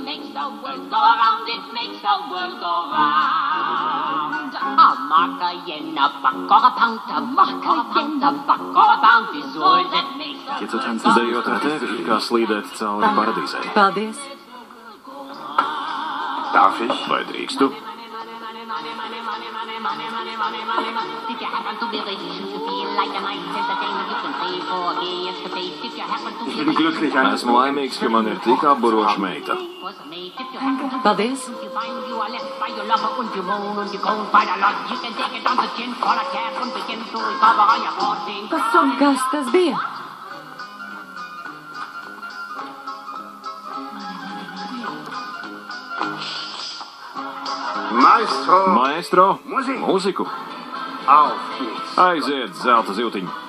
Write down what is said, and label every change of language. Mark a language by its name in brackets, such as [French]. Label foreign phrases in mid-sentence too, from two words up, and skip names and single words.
[English] the world go around, it makes the world go round. A marker in a buck or a pound, a marker in a buck or a pound is all that makes the world go [Latvian] Darot ar tevi ir kā slīdēt cauri paradīzei. Paldies. [German] Darf ich? [Latvian] Vai drīkstu? [English] If you happen to be rich, you feel like a nice entertainment, you can pay for a gay escapade. If you happen to [German] Ich bin glücklich, [Latvian] Esmu laimīgs, ka man ir tik apburoša meita. Paldies. [English] you find you are left by your lover and you moan and you go by the lot, you can take it on the chin, call a cab and begin to recover on your 14. [Latvian] Kas tas bija? Maestro, Mūziku. mūziku. [German] Auf geht's. [Latvian] Aiziet, zelta ziltiņ.